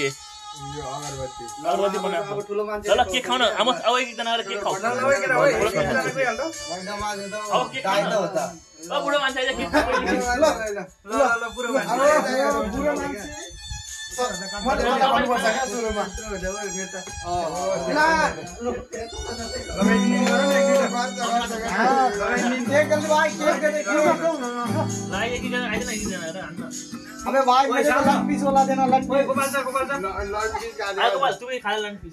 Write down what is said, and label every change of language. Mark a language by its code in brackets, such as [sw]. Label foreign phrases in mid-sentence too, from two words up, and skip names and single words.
[ne] यो अगरबत्ती अगरबत्ती बनाएको अब ठुलो मान्छे ल केक खाउन अब एकजना आएर केक खाऊ भन्दा लगेर ओइ एकजना गइहाल्छ महिनामा आज त अब केक दाइ त हो त ल बुढो मान्छे आइज केक खाऊ ल पुरो मान्छे बुढो मान्छे मैले भन्नु पर्छ क्या सुरुमा [hi] अबे भाई मेरे को [en] leg piece [hi] वाला देना लग ओए गोपाल जा आ गोपाल तू भी खा ले [en] lunch piece